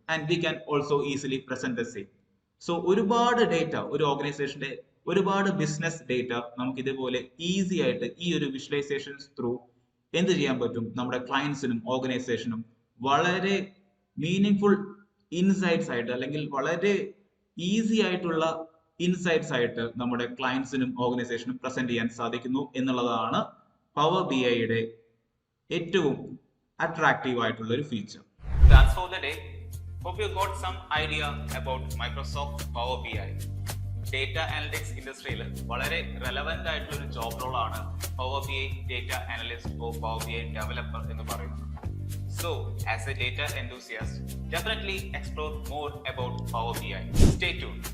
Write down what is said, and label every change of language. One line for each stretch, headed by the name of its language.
English: And we can also easily present the same.
Malayalam: So ഒരുപാട് data, ഒരു ഓർഗനൈസേഷന്റെ ഒരുപാട് ബിസിനസ് ഡേറ്റ നമുക്ക് ഇതുപോലെ ഈസി ആയിട്ട് ഈ ഒരു വിഷ്വലൈസേഷൻസ് ത്രൂ എന്ത് ചെയ്യാൻ പറ്റും, നമ്മുടെ ക്ലയൻസിനും ഓർഗനൈസേഷനും വളരെ മീനിങ് ഇൻസൈറ്റ്സ് ആയിട്ട് അല്ലെങ്കിൽ വളരെ ഈസി ആയിട്ടുള്ള ഇൻസൈറ്റ്സ് ആയിട്ട് നമ്മുടെ ക്ലയൻസിനും ഓർഗനൈസേഷനും പ്രസന്റ് ചെയ്യാൻ സാധിക്കുന്നു എന്നുള്ളതാണ് പവർ BIയുടെ ഏറ്റവും അട്രാക്റ്റീവ് ആയിട്ടുള്ള ഒരു feature.
English: That's for the day. Hope you got some idea about Microsoft Power BI.
Malayalam: Data analytics ഇൻഡസ്ട്രിയിൽ വളരെ റെലവെന്റ് ആയിട്ടുള്ള ഒരു ജോബ് റോളാണ് power BI data analyst or power BI developer എന്ന് പറയുന്നത്.
English: So, as a data enthusiast, definitely explore more about Power BI. Stay tuned.